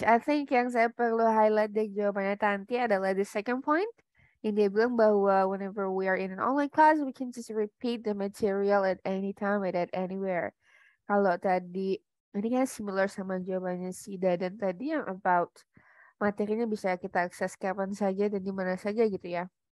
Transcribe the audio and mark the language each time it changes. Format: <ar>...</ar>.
<en>I think</en> <id>yang saya perlu highlight dari jawabannya Tanti adalah</id> <en>the second point.</en> <id>Yang dia bilang bahwa</id> <en>whenever we are in an online class, we can just repeat the material at any time and at anywhere.</en> <id>Kalau tadi, ini kan similar sama jawabannya si Dadan tadi yang about materinya bisa kita akses kapan saja dan di mana saja gitu ya.</id>